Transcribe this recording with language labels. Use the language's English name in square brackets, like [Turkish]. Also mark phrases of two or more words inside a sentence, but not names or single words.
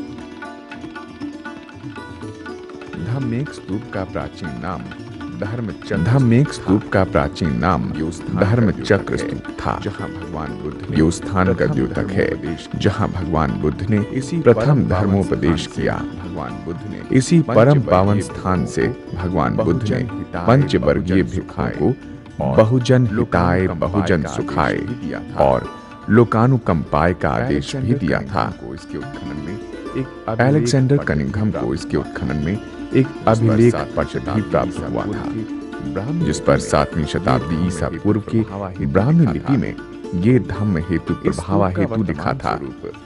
[Hindi] धम्मेक स्तूप का प्राचीन नाम धम्मेक स्तूप का प्राचीन नाम धर्मचक्र स्तूप था। जहां भगवान बुद्ध ये स्थान का द्योतक है जहां भगवान बुद्ध ने प्रथम धर्मोपदेश किया। भगवान बुद्ध ने इसी परम पावन स्थान से भगवान बुद्ध ने पंचवर्गीय भिक्षुओं को [Pali] बहुजन हिताय बहुजन सुखाय [Hindi] और लोकानुकंपाय का आदेश भी दिया था। इसके उत्खनन में अलेक्जेंडर कनिंघम को इसके उत्खनन में एक अभिलेख पत्र भी प्राप्त हुआ था जिस पर 7वीं शताब्दी ईसा पूर्व की ब्राह्मी लिपि में [Pali] ये धम्म हेतु प्रभावा हेतु [Hindi] लिखा था।